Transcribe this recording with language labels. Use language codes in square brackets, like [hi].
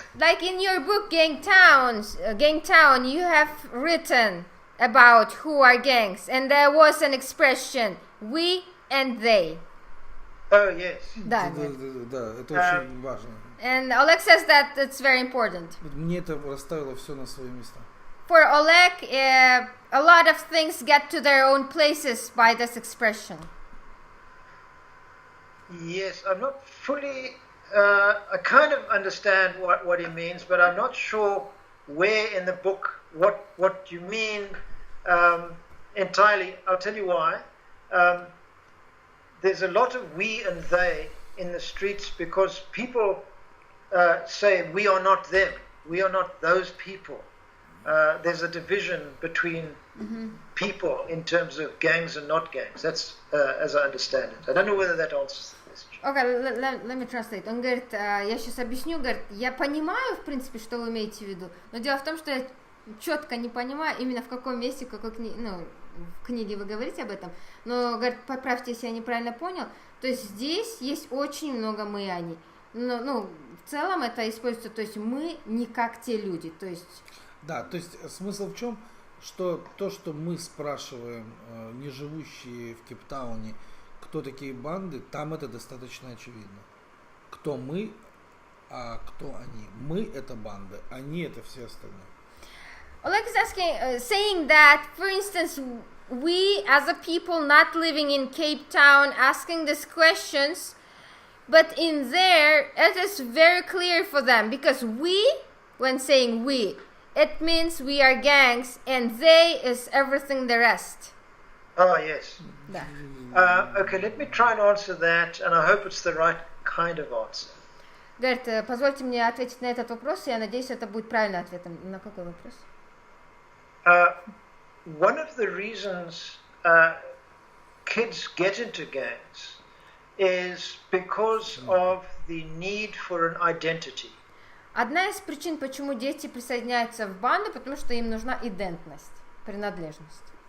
[en] Like in your book Gangtown, you have written about who are gangs, and there was an expression we and they. Oh yes. [ru] Да, это очень важно. [en] And Oleg says that it's very important. [ru] Мне это расставило все на свои места. [en] For Oleg, a lot of things get to their own places by this expression. Yes, I'm not fully. I kind of understand what he means, but I'm not sure where in the book what you mean entirely. I'll tell you why. There's a lot of we and they in the streets because people say we are not them, we are not those people. There's a division between people in terms of gangs and not gangs. That's as I understand it. I don't know whether that answers the question. Okay, let me translate. [ru] Он говорит, я сейчас объясню, говорит, я понимаю, в принципе, что вы имеете в виду, но дело в том, что я четко не понимаю, именно в каком месте, в какой в книге вы говорите об этом, но, говорит, поправьте, если я неправильно понял, то есть здесь есть очень много мы и они. Но, в целом это используется, то есть мы не как те люди, то есть... Да, то есть смысл в чем, что то, что мы спрашиваем, не живущие в Кейптауне, кто такие банды, там это достаточно очевидно. Кто мы, а кто они. Мы это банды, они это все остальные. [en] Oleg is asking, saying that, for instance, we as a people not living in Cape Town asking these questions, but in there it is very clear for them because we, when saying we, it means we are gangs and they is everything the rest. Oh yes. [ru] Да. [en] Okay, let me try and answer that, and I hope it's the right kind of answer. [ru] Говорит, позвольте мне ответить на этот вопрос, и я надеюсь, это будет правильным ответом. На какой вопрос? [en] One of the reasons kids get into gangs is because of the need for an identity. [ru] Одна из причин, почему дети присоединяются в банду, потому что им нужна идентность, принадлежность.